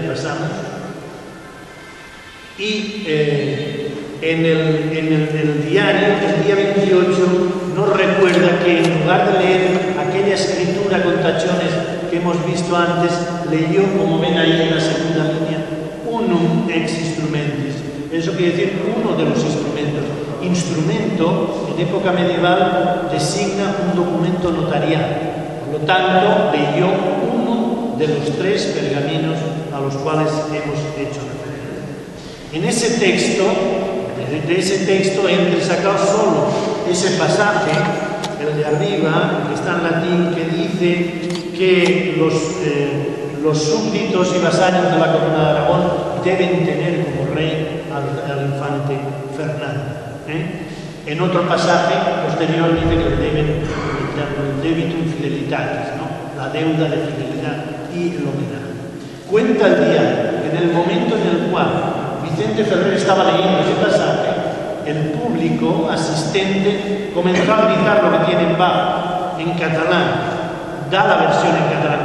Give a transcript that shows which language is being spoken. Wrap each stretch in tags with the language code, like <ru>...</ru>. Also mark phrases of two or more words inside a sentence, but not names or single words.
<es>Pasamos. Y en el diario, el día 28, nos recuerda que en lugar de leer aquella escritura con tachones que hemos visto antes, leyó, como ven ahí en la segunda línea,</es> <la>unum ex instrumentis.</la> <es>Eso quiere decir uno de los instrumentos. Instrumento, en época medieval, designa un documento notarial. Por lo tanto, leyó uno de los 3 pergaminos a los cuales hemos hecho referencia. En ese texto, de ese texto, entre sacado solo ese pasaje, el de arriba, que está en latín, que dice que los súbditos y vasallos de la corona de Aragón deben tener como rey al infante Fernando. En otro pasaje posterior dice que deben el</es> <la>debitum fidelitatis,</la> <es>¿no? La deuda de fidelidad y el homenaje. Cuenta el diario que en el momento en el cual Vicente Ferrer estaba leyendo ese pasaje, el público asistente comenzó a gritar lo que tiene en Bach, en catalán. Da la versión en catalán.</es>